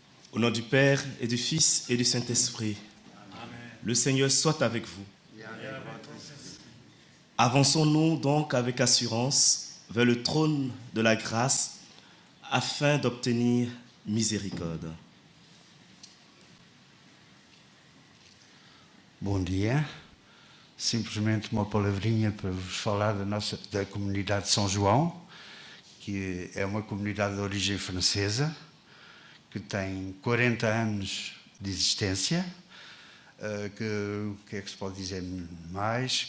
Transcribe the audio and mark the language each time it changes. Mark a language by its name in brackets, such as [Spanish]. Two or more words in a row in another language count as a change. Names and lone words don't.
[French] Au nom du Père et du Fils et du Saint-Esprit, le Seigneur soit avec vous. Avançons-nous donc avec assurance vers le trône de la grâce afin d'obtenir miséricorde. [Portuguese] Bom dia. Simplesmente uma palavrinha para vos falar da comunidade de São João, que é uma comunidade de origem francesa, que tem 40 anos de existência, o que é que se pode dizer mais?